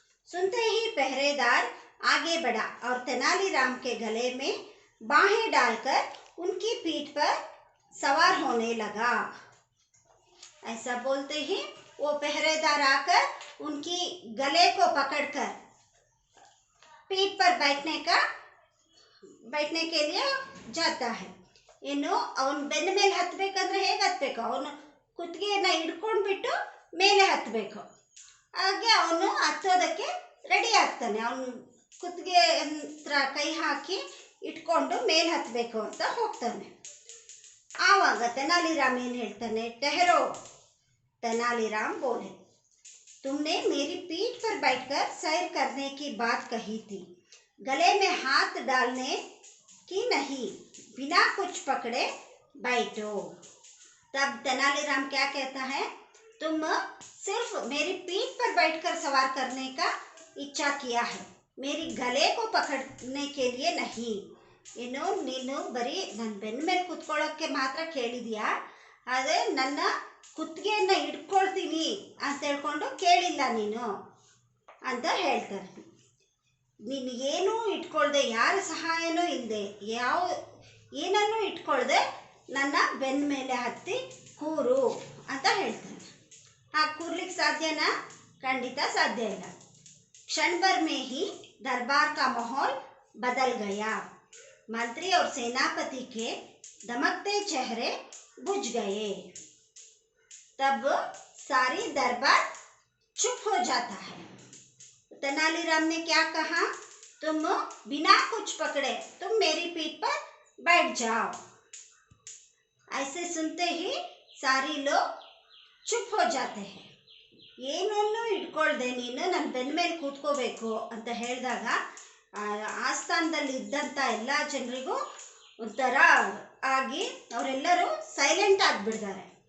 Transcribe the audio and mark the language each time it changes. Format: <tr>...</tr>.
<hi>सुनते ही पहरेदार आगे बढ़ा और तेनालीराम के गले में बाहें डालकर उनकी पीठ पर सवार होने लगा. ऐसा बोलते ही वो पहरेदार आकर उनकी गले को पकड़कर पीठ पर बैठने के लिए जाता है.</hi> <kn>ಇನ್ನು ಅವನು ಬೆನ್ನ ಮೇಲೆ ಹತ್ತಬೇಕಂದ್ರೆ ಹೇಗೆ ಹತ್ತಬೇಕು? ಅವನು ಕುತ್ತಿಗೆಯನ್ನು ಹಿಡ್ಕೊಂಡ್ಬಿಟ್ಟು ಮೇಲೆ ಹತ್ತಬೇಕು. ಹಾಗೆ ಅವನು ಹತ್ತೋದಕ್ಕೆ ರೆಡಿ ಆಗ್ತಾನೆ. ಅವನು ಕುತ್ತಿಗೆ ಹತ್ರ ಕೈ ಹಾಕಿ ಇಟ್ಕೊಂಡು ಮೇಲೆ ಹತ್ತಬೇಕು ಅಂತ ಹೋಗ್ತಾನೆ. ಆವಾಗ ತೆನಾಲಿರಾಮ್ ಏನು ಹೇಳ್ತಾನೆ?</kn> <hi>ಟೆಹರೋ. तेनालीराम बोले, तुमने मेरी पीठ पर बैठकर सैर करने की बात कही थी, गले में हाथ डालने की नहीं, बिना कुछ पकड़े बैठो. तब तेनालीराम क्या कहता है? तुम सिर्फ मेरी पीठ पर बैठकर सवार करने का इच्छा किया है, मेरी गले को पकड़ने के लिए नहीं.</hi> <kn>ಇನ್ನು ನೀನು ಬರೀ ನನ್ನ ಬೆನ್ನ ಮೇಲೆ ಕುತ್ಕೊಳ್ಳೋಕ್ಕೆ ಮಾತ್ರ ಕೇಳಿದೀಯಾ, ಆದರೆ ನನ್ನ ಕುತ್ತಿಗೆಯನ್ನು ಹಿಡ್ಕೊಳ್ತೀನಿ ಅಂತ ಹೇಳ್ಕೊಂಡು ಕೇಳಿಲ್ಲ ನೀನು ಅಂತ ಹೇಳ್ತಾರೆ. ನೀನು ಏನೂ ಇಟ್ಕೊಳ್ದೆ, ಯಾರ ಸಹಾಯನೂ ಇಲ್ಲದೆ, ಏನನ್ನೂ ಇಟ್ಕೊಳ್ದೆ ನನ್ನ ಬೆನ್ನ ಮೇಲೆ ಹತ್ತಿ ಕೂರು ಅಂತ ಹೇಳ್ತಾನೆ. ಹಾಗೆ ಕೂರ್ಲಿಕ್ಕೆ ಸಾಧ್ಯನಾ? ಖಂಡಿತ ಸಾಧ್ಯ ಇಲ್ಲ.</kn> <hi>क्षण भर में ही दरबार का माहौल बदल गया. मंत्री और सेनापति के दमकते चेहरे बुझ गए. तब सारी दरबार चुप हो जाता है. तेनालीराम ने क्या कहा? तुम बिना कुछ पकड़े तुम मेरी पीठ पर बैठ जाओ. ऐसे सुनते ही सारी लोग चुप हो जाते हैं.</hi> <kn>ಏನನ್ನೂ ಇಟ್ಕೊಳ್ದೆ ನೀನು ನನ್ನ ಬೆನ್ನ ಮೇಲೆ ಕೂತ್ಕೋಬೇಕು ಅಂತ ಹೇಳಿದಾಗ ಆಸ್ಥಾನದಲ್ಲಿ ಇದ್ದಂಥ ಎಲ್ಲ ಜನರಿಗೂ ಒಂಥರ ಆಗಿ ಅವರೆಲ್ಲರೂ ಸೈಲೆಂಟ್ ಆಗಿಬಿಡ್ತಾರೆ.</kn>